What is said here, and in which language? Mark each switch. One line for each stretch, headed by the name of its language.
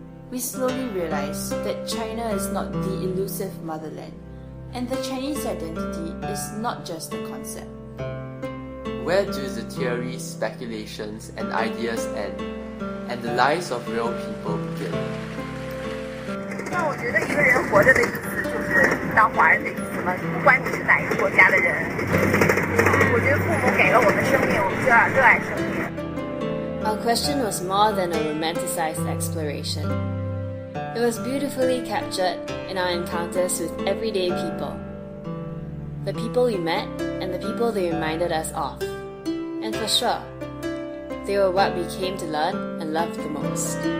English: We slowly realize that China is not the elusive motherland, and the Chinese identity is not just a concept. Where do the theories, speculations, and ideas end, and the lives of real people begin?
Chinese: 那我觉得一个人活着的意思就是当华人的意思嘛，不管你是哪一个国家的人。我觉得父母给了我们生命，我们就要热爱生命。
English: Our question was more than a romanticized exploration. It was beautifully captured in our encounters with everyday people. The people we met and the people they reminded us of. And for sure, they were what we came to learn and love the most.